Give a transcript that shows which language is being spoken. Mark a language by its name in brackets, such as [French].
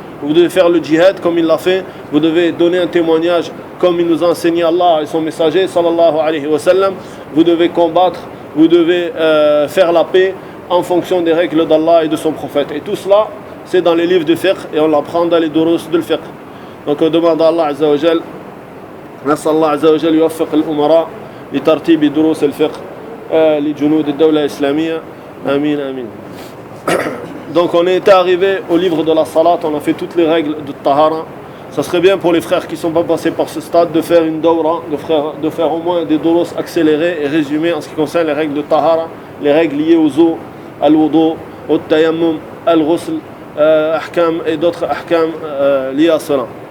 [French] Vous devez faire le djihad comme il l'a fait, vous devez donner un témoignage comme il nous a enseigné Allah et son messager sallallahu alayhi wa sallam. Vous devez combattre, vous devez faire la paix en fonction des règles d'Allah et de son prophète. Et tout cela, c'est dans les livres de fiqh et on l'apprend dans les durus de fiqh. Donc on demande à Allah Azza wa Jal, [Arabic] نسأل الله عز وجل يوفق الأمراء لترتيب دروس الفقه لجنود الدولة الإسلامية آمين آمين. [French] Donc on est arrivé au livre de la salat, on a fait toutes les règles de tahara. Ça serait bien pour les frères qui ne sont pas passés par ce stade de faire une dawra, de faire au moins des durus accélérés et résumés en ce qui concerne les règles de tahara, les règles liées aux eaux, al-wudu, au tayammum, al-ghusl, ahkam et d'autres ahkam liés à cela.